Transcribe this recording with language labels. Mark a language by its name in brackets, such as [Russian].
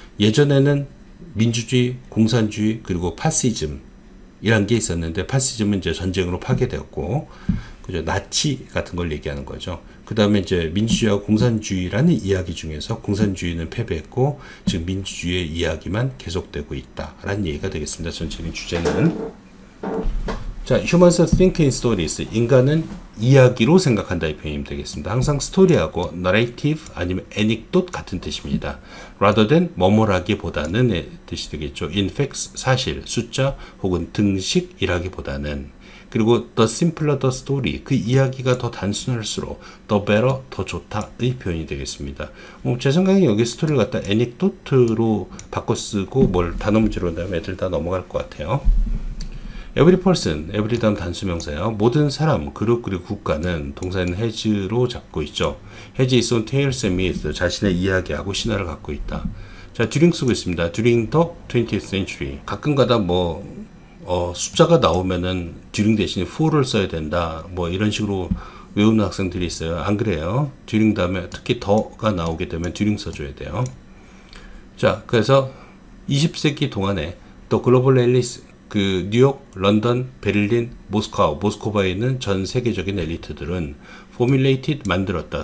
[Korean] 예전에는 민주주의, 공산주의, 그리고 파시즘 이란 게 있었는데 파시즘은 이제 전쟁으로 파괴되었고 그죠? 나치 같은 걸 얘기하는 거죠. 그 다음에 이제 민주주의와 공산주의라는 이야기 중에서 공산주의는 패배했고 지금 민주주의의 이야기만 계속되고 있다라는 얘기가 되겠습니다. 전체적인 주제는 [English] 자, humans think in stories. [Korean] 인간은 이야기로 생각한다 이 표현이 되겠습니다. 항상 스토리하고 narrative 아니면 anecdote 같은 뜻입니다. [English] rather than [Korean] 뭐뭐라기보다는 뜻이 되겠죠. [English] in facts [Korean] 사실, 숫자 혹은 등식이라기보다는 그리고 [English] the simpler the story, [Korean] 그 이야기가 더 단순할수록 [English] the better, [Korean] 더 좋다의 표현이 되겠습니다. 제 생각에 여기 스토리를 갖다 anecdote로 바꿔 쓰고 뭘 단어 문제로 한다면 애들 다 넘어갈 것 같아요. every person, every 다음 단수명사예요. 모든 사람, 그룹, 그리고 국가는 동사는 has로 잡고 있죠. [English] has its own tales and myths, [Korean] 자신의 이야기하고 신화를 갖고 있다. 자, during 쓰고 있습니다. [English] during the 20th century. [Korean] 가끔가다 숫자가 나오면은 during 대신에 for를 써야 된다. 이런 식으로 외우는 학생들이 있어요. 안 그래요? during 다음에 특히 더가 나오게 되면 during 써줘야 돼요. 자, 그래서 20세기 동안에 또 글로벌 앨리스, 그 뉴욕, 런던, 베를린, 모스크바에 있는 전 세계적인 엘리트들은 formulated, 만들었다.